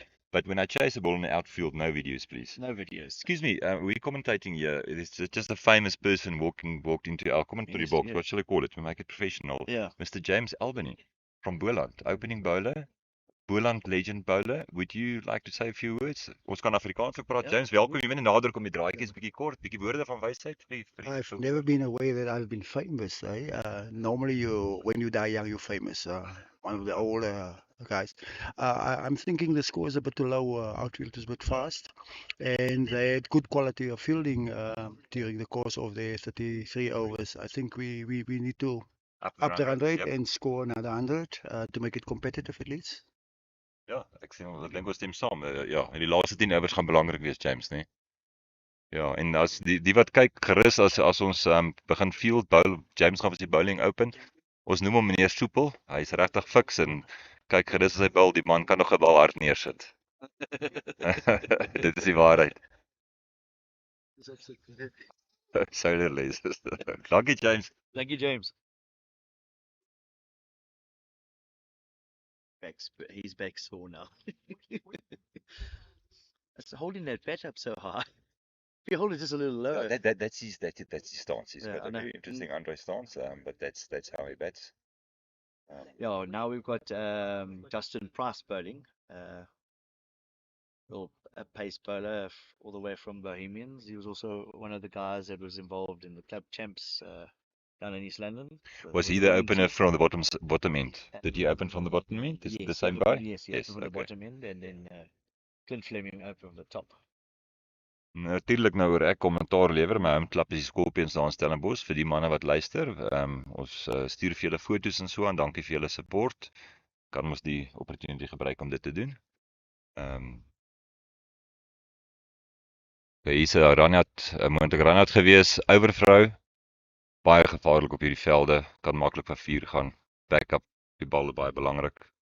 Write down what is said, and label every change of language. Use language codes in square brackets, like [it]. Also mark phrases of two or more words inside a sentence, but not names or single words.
[en] But when I chase a ball in the outfield, no videos, please. No videos. Excuse me, we're commentating here. It's just a famous person walked into our commentary Yes, box. yes. What shall I call it? We make it professional. Yeah. Mr. James Albany from Boland, opening bowler. Boland legend bowler. Would you like to say a few words? [af] Ons kan Afrikaans praat. Ja, James, welkom. Jy moet nader kom die draaitjies bietjie kort, bietjie woorde van wysheid vir die [en] I've never been aware that I've been famous. Normally, when you die young, you're famous. One of the older guys. I'm thinking the score is a bit too low. Outfield is a bit fast, and they had good quality of fielding during the course of their 33 overs. I think we need to up the run rate and score another 100 to make it competitive at least. [af] Ja, ek dink ons stem saam. Ja, en die laaste 10 overs gaan belangrik wees, James, nee. Ja, en as die wat kyk gerus as ons begin [en] field bowl, [af] James gaan vir die bowling open. Ons noem hom meneer Soepel. Hy's regtig fiks en kyk gerus as hy bowl, die man kan nog 'n bal hard neersit. Dit is die waarheid. Solar lasers. Dankie James. [en] Thank you, James. He's back sore now. It's holding that bat up so high. If you hold it just a little lower. Yeah, that's his stance. He's Yeah, got I a know. very interesting Andre stance, but that's how he bats. Yeah, now we've got Justin Price bowling. A pace bowler all the way from Bohemians. He was also one of the guys that was involved in the club champs down in East London. Was he the opener from the bottom end? Did he open from the bottom end? Is it the same guy? Yes, he opened from the bottom end, and then Clint Fleming opened from the top. [af] Natuurlik nou oor ek kommentaar lewer, my home klap is die Scorpions daar in Stellenbosch vir die manne wat luister. Ons stuur vir julle foto's en so aan. Dankie vir julle support. Kan ons die opportunity gebruik om dit te doen. Hier's 'n run-out, 'n moontlike run-out gewees. Overthrow. Baie gevaarlik op hierdie velde. Kan maklik vir 4 gaan. Backup die bal baie belangrik.